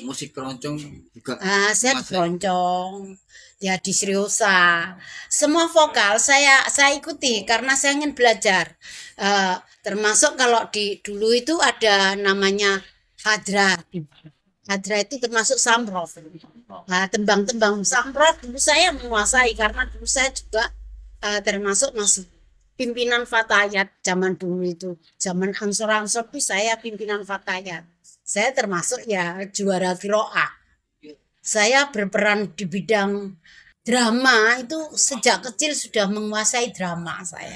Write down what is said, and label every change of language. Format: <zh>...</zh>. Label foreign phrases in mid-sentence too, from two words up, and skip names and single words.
<id>musik keroncong juga. Saya di keroncong, ya di seriosa. Semua vokal saya ikuti karena saya ingin belajar. Termasuk kalau dulu itu ada namanya hadra. Hadra itu termasuk samrof. Tembang-tembang samrof dulu saya menguasai karena dulu saya juga termasuk masih pimpinan Fatayat zaman dulu itu. Zaman Ansor-Ansor itu saya pimpinan Fatayat. Saya termasuk ya juara qiraah. Saya berperan di bidang drama itu sejak kecil sudah menguasai drama saya.</id>